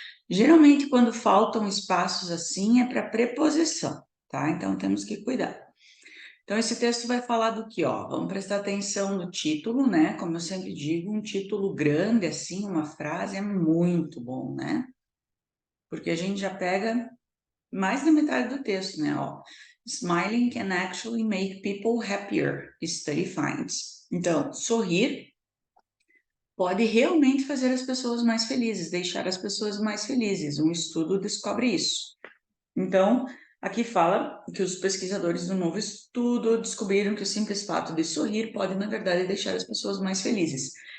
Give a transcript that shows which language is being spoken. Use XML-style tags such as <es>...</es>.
<pt>Geralmente, quando faltam espaços assim, é para preposição, tá? Então, temos que cuidar. Então, esse texto vai falar do que, ó? Vamos prestar atenção no título, né? Como eu sempre digo, um título grande, assim, uma frase é muito bom, né? Porque a gente já pega mais da metade do texto, né?</pt> <en>Ó, Smiling can actually make people happier, study finds.</en> <pt>Então, sorrir pode realmente fazer as pessoas mais felizes, deixar as pessoas mais felizes. Um estudo descobre isso. Então, aqui fala que os pesquisadores do novo estudo descobriram que o simples fato de sorrir pode, na verdade, deixar as pessoas mais felizes.</pt>